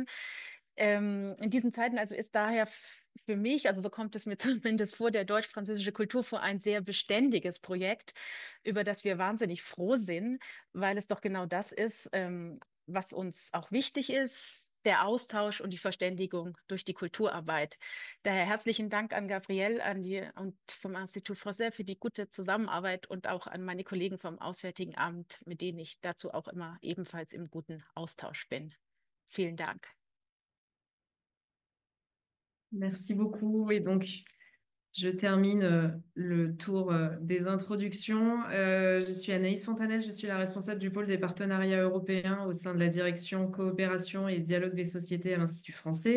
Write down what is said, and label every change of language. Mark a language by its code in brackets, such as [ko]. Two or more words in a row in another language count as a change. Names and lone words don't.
[de] In diesen Zeiten also ist daher für mich, also so kommt es mir zumindest vor, der Deutsch-Französische Kulturfonds ein sehr beständiges Projekt, über das wir wahnsinnig froh sind, weil es doch genau das ist, was uns auch wichtig ist, der Austausch und die Verständigung durch die Kulturarbeit. Daher herzlichen Dank an Gabrielle und vom Institut Français für die gute Zusammenarbeit und auch an meine Kollegen vom Auswärtigen Amt, mit denen ich dazu auch immer ebenfalls im guten Austausch bin. Vielen Dank. [fr] Merci beaucoup. Et donc, je termine le tour des introductions. Je suis Anaïs Fontanelle, je suis la responsable du pôle des partenariats européens au sein de la direction coopération et dialogue des sociétés à l'Institut français.